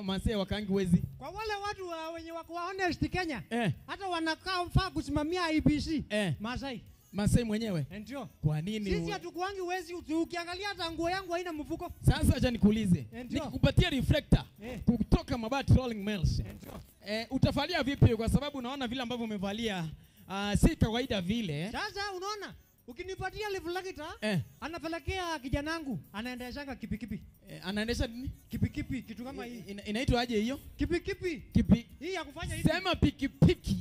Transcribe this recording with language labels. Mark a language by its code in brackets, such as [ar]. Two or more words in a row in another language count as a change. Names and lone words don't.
[sw] Masai wakaangi wezi. Kwa wale watu wenye wako honest Kenya. Hata wanakaa faa kusimamia IBC. Masai mwenyewe. Ndio. Kwa nini? Sisi hatukuangi wezi ukiangalia hata nguo yangu haina mfuko. Sasa acha nikuulize. Nikikupatia reflector kutoka mabati rolling mills. Utafalia vipi kwa sababu unaona vile ambavyo umevalia si kawaida vile. Sasa unaona ukinipatia reflector anapelekea kijanangu anaendesha kipikipi. Anaendesha nini? Kipikipi kitu kama hii. Inaitwa aje hiyo? Kipikipi. Hii ya kufanya hivi. Sema pikipiki.